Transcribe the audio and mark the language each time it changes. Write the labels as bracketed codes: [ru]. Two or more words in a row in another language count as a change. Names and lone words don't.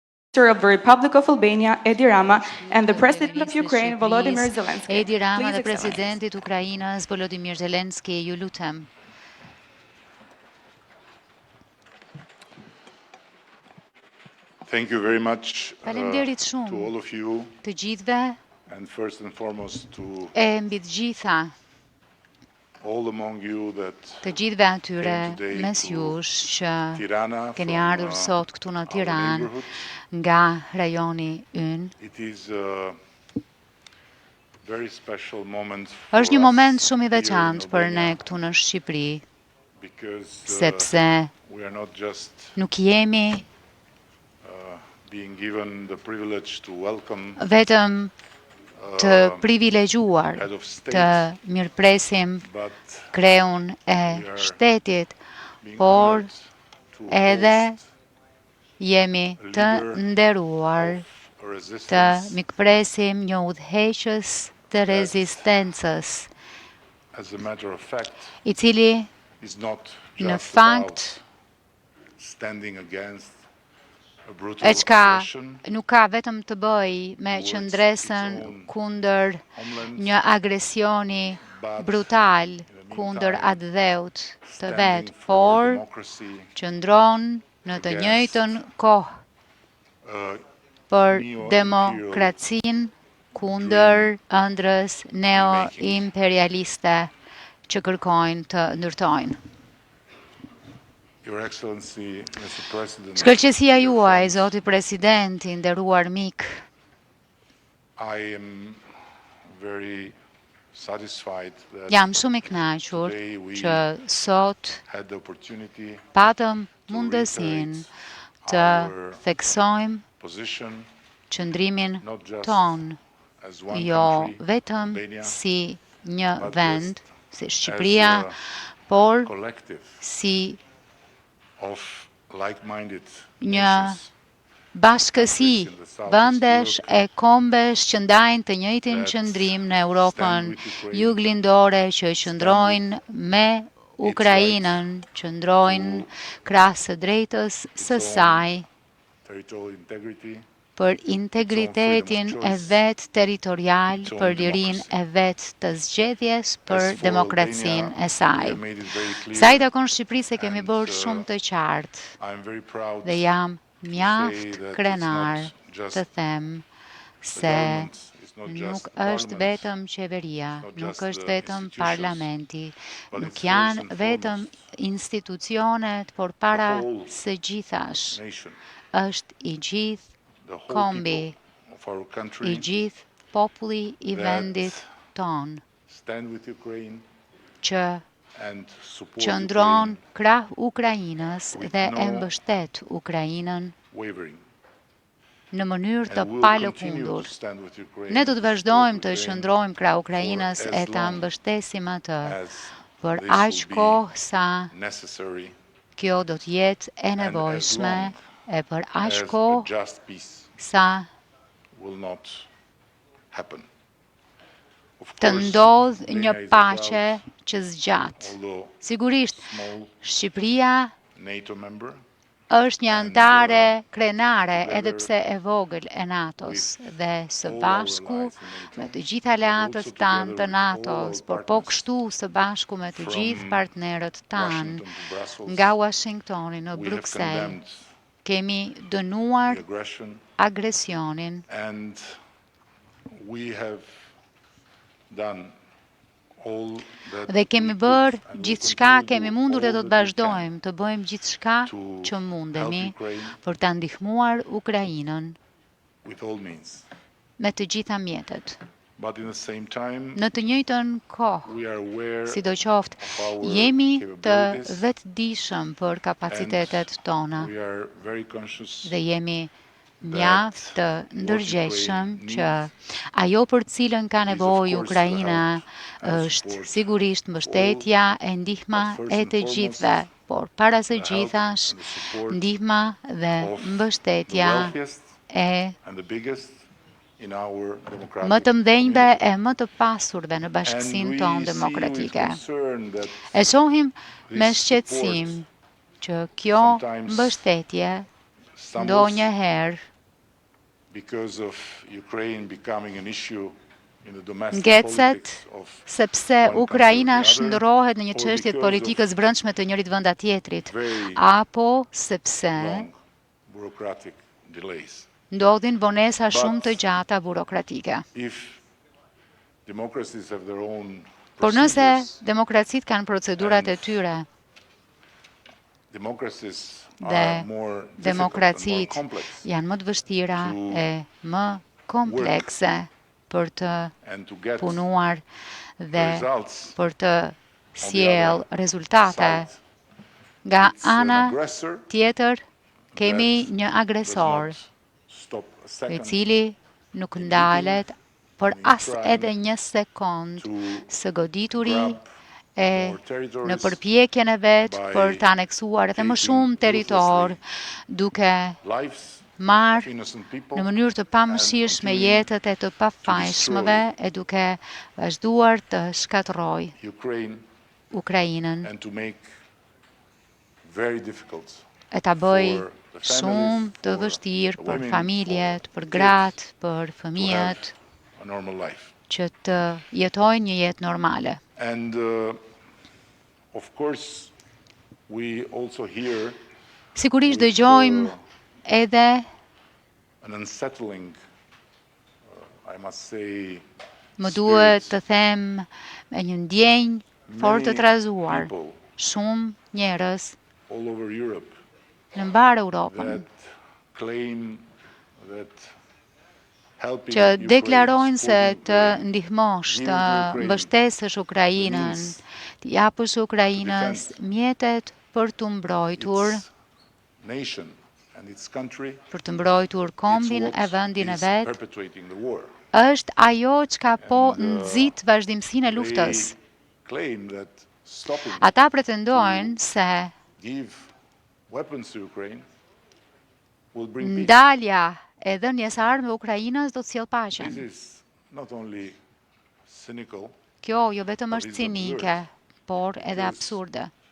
[en] of the Republic of Albania, Edi Rama, and the President of Ukraine, Volodymyr Zelensky. Edi Rama Please, [sq] dhe [en] Excellencies. [sq] presidentit Ukrainës Volodymyr Zelensky, ju lutem. [en] Thank you very much [sq] Faleminderit [en] to [sq] shumë [en] all of you, [sq] të gjithëve [en] and first and foremost to [sq] e mbi të gjitha [en] all among you that [sq] të gjithëve atyre [en] came today [sq] mes [en] to [sq] jush që [en] Tirana [sq] keni [en] from [sq] ardhur sot këtu në [en] our [sq] Tiranë [en] neighborhood. [sq] nga rajoni ynë. [en] It is a very special moment for [sq] Është një [en] us [sq] moment shumë i [en] here in [sq] veçantë për ne [en] Albania [sq] këtu në Shqipëri, [en] because [sq] sepse [en] we are not just [sq] nuk jemi [en] being given the privilege to welcome [sq] vetëm të privilegjuar [en] head of [sq] të [en] state, [sq] mirëpresim [en] but [sq] kreun e [en] we are [sq] shtetit, [en] being [sq] por [en] honored to [sq] edhe [en] host [sq] jemi të nderuar [en] a [sq] të [en] resistance. [sq] mikpresim një udhëheqës të rezistencës, [en] As a matter of fact, [sq] i cili [en] is not [sq] në [en] just [sq] fakt [en] about standing against a brutal [sq] e qka [en] aggression [sq] nuk ka vetëm të bëj me qëndresën kundër një agresioni brutal kundër atë dheut të vetë, [en] for [sq] por [en] democracy, [sq] qëndron në të njëjtën kohë uh, për [en] neo-imperial [sq] demokracinë kundër ëndrës neo-imperialiste që kërkojnë të ndërtojnë. [en] Your Excellency, Mr. President, [sq] Shkëlqësia [en] dear [sq] juaj, [en] friends, [sq] Zoti President, i nderuar mik, [en] I am very satisfied that [sq] jam shumë i kënaqur [en] today we [sq] që sot [en] had the opportunity [sq] patëm [en] to [sq] mundësinë [en] reiterate [sq] të [en] our [sq] theksojmë [en] position, [sq] qëndrimin [en] not just [sq] ton, [en] as one [sq] jo [en] country, [sq] vetëm [en] Albania, [sq] si një [en] but [sq] vend, si [en] as [sq] Shqipëria, [en] a [sq] por [en] collective [sq] si [en] of like-minded [sq] një [en] nations [sq] bashkësi vendesh e kombesh që ndajnë të njëjtin qëndrim në Europën juglindore, që qëndrojnë me Ukrainën, qëndrojnë krahas së drejtës së saj [en] territorial integrity, [sq] për integritetin e vet territorial, për lirinë e vet të zgjedhjes, për demokracinë e saj. Sa i takon Shqipërisë e kemi bërë shumë të qartë [en] I am very proud [sq] dhe jam mjaft krenar të them se nuk është vetëm qeveria, nuk është vetëm parlamenti, nuk janë vetëm institucionet, por para së gjithash është i gjithë kombi, [en] of our [sq] i [en] country [sq] gjithë populli i vendit ton, [en] stand with Ukraine [sq] që [en] and support [sq] qëndron [en] Ukraine [sq] krah Ukrainës [en] with [sq] dhe e [en] no [sq] mbështet Ukrainën [en] wavering. [sq] në mënyrë të [en] And we will continue to [sq] palëkundur. [en] stand with Ukraine, [sq] Ne do të [en] to [sq] vazhdojmë [en] support [sq] të [en] Ukraine [sq] qëndrojmë krah Ukrainës [en] for [sq] e [en] as [sq] ta [en] long [sq] mbështesim atë [en] as [sq] për [en] this [sq] aq [en] will be [sq] kohë sa [en] necessary [sq] kjo do të jetë e [en] and as [sq] nevojshme [en] long [sq] e për aq [en] as a [sq] kohë [en] just peace [sq] sa [en] will not happen. Of [sq] të [en] course, [sq] ndodh [en] Albania [sq] një [en] is a [sq] paqe [en] proud, [sq] që zgjat. [en] although [sq] Sigurisht, [en] small [sq] Shqipëria [en] NATO member, [sq] është një antare krenare [en] together [sq] edhe pse e vogël e NATO-s dhe së [en] all our [sq] bashku [en] allies in NATO, [sq] me të gjithë aleatët [en] but also [sq] tanë të [en] together with all [sq] NATO-s, [en] our [sq] por po [en] partners, [sq] kështu së bashku me të [en] from [sq] gjithë partnerët tanë [en] Washington to Brussels, [sq] nga Washingtoni në [en] we have [sq] Bruxelles, [en] condemned [sq] kemi dënuar [en] the aggression [sq] agresionin [en] and we have done all that [sq] dhe kemi [en] we could [sq] bërë [en] and will [sq] gjithçka, [en] continue to [sq] kemi [en] do [sq] mundur dhe [en] all [sq] do të [en] that we [sq] vazhdojmë të bëjmë gjithçka [en] to [sq] që mundemi [en] help Ukraine [sq] për ta ndihmuar Ukrainën [en] with all means. [sq] me të gjitha mjetet. [en] But in the same time, [sq] Në të njëjtën kohë, [en] we are aware [sq] sidoqoftë, [en] of our [sq] jemi të [en] capabilities [sq] vetëdijshëm për kapacitetet tona [en] we are very conscious [sq] dhe jemi mjaft të ndërgjegjshëm që ajo për cilën ka nevojë Ukraina është sigurisht mbështetja e ndihma e të gjithëve, por para së gjithash ndihma dhe [en] of the [sq] mbështetja [en] wealthiest [sq] e [en] and the biggest in our [sq] më [en] democratic [sq] të mdhenjve [en] community. [sq] e më të pasurve në [en] And [sq] bashkësinë [en] we [sq] tonë [en] see with [sq] demokratike. [en] concern that [sq] E shohim me [en] this [sq] shqetësim [en] support [sq] që kjo [en] sometimes [sq] mbështetje [en] stumbles [sq] ndonjëherë [en] because of Ukraine becoming an issue in the domestic [sq] ngecet [en] politics of [sq] sepse [en] one country or [sq] Ukraina [en] the other, [sq] shndërrohet në një [en] or [sq] çështje të [en] because [sq] politikës brendshme të njërit venda tjetrit, [en] very [sq] apo sepse [en] long bureaucratic delays. [sq] ndodhin vonesa [en] But [sq] shumë të gjata burokratike. [en] if democracies have their own [sq] Por nëse [en] procedures, [sq] demokracitë kanë procedurat e tyre [en] democracies [sq] dhe [en] are more difficult and more [sq] demokracitë [en] complex [sq] janë më të vështira [en] to [sq] e më komplekse për të [en] and to get [sq] punuar dhe [en] results [sq] për të [en] on the [sq] sjell [en] other [sq] rezultate. [en] side. [sq] Nga [en] It's an [sq] ana [en] aggressor [sq] tjetër kemi [en] that [sq] një [en] does [sq] agresor [en] not stop a [sq] i [en] second [sq] cili nuk [en] in [sq] ndalet për [en] in [sq] as [en] trying [sq] edhe një sekond [en] to [sq] së godituri [en] grab [sq] e [en] more territories [sq] në përpjekjen e vet [en] by [sq] për të aneksuar edhe më [en] taking [sq] shumë territor, duke [en] lives of [sq] marrë [en] innocent people [sq] në mënyrë të pamëshirshme [en] and [sq] jetët e të pafajshmëve e duke vazhduar të shkatërroj [en] Ukraine [sq] Ukrainën [en] and to make very difficult [sq] e ta bëj [en] for the [sq] shumë [en] families, [sq] të [en] for [sq] vështirë [en] the [sq] për [en] women, [sq] familjet, [en] for [sq] për [en] the [sq] gratë, [en] kids [sq] për [en] to have [sq] fëmijët [en] a normal life. [sq] që të jetojnë një jetë normale. [en] And of course we also hear [sq] Sigurisht [en] with, [sq] dëgjojmë edhe [en] an unsettling I must say [sq] më duhet [en] spirit. [sq] të them me një ndjenjë fort të [en] Many [sq] trazuar. [en] people [sq] Shumë njerëz [en] all over Europe [sq] në mbar Europën [en] that claim that helping [sq] që [en] Ukraine, [sq] deklarojnë se [en] supporting [sq] të [en] Ukraine, [sq] ndihmosh, [en] giving [sq] të [en] to Ukraine [sq] mbështesësh Ukrainën, [en] means [sq] të japësh Ukrainës [en] defend [sq] mjetet për të mbrojtur, [en] its nation and its country, [sq] për të mbrojtur kombin [en] it's [sq] e [en] what [sq] vendin e [en] is [sq] vet, [en] perpetuating the war. [sq] është ajo çka po [en] And, [sq] nxit vazhdimsinë e luftës. [en] They claim that stopping [sq] Ata pretendojnë se [en] give weapons to Ukraine will bring peace. [sq] ndalja e dhënies armë Ukrainës do të sjellë paqen. [en] This is not only cynical, [sq] Kjo jo vetëm [en] But [sq] është [en] it's [sq] cinike, por edhe [en] Because- [sq] absurde.